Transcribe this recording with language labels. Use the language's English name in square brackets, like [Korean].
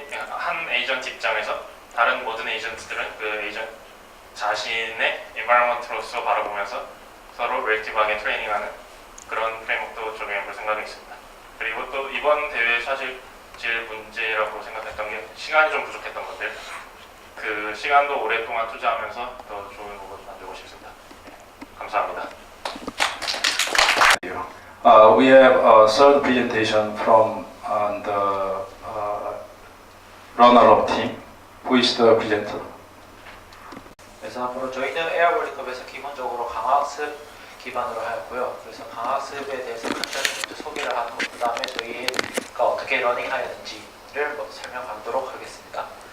[Korean] 한 에이전트 입장에서 다른 모든 에이전트들은 그 에이전트 자신의 environment로서 바라보면서 서로 reactive하게 트레이닝하는 그런 프레임워크도 적용해 볼 생각이 있습니다. 그리고 또 이번 대회 사실 제일 문제라고 생각했던 게 시간이 좀 부족했던 건데 그 시간도 오랫동안 투자하면서 더 좋은 로봇을 만들고 싶습니다. 감사합니다. [English] We have a third presentation from the runner-up team. Who is the presenter? [Korean] 그래서 앞으로 저희는 에어 월드컵에서 기본적으로 강화학습 기반으로 하였고요. 그래서 강화학습에 대해서 간단히 먼저 소개를 하고 그 다음에 저희가 어떻게 러닝하였는지를 설명하도록 하겠습니다.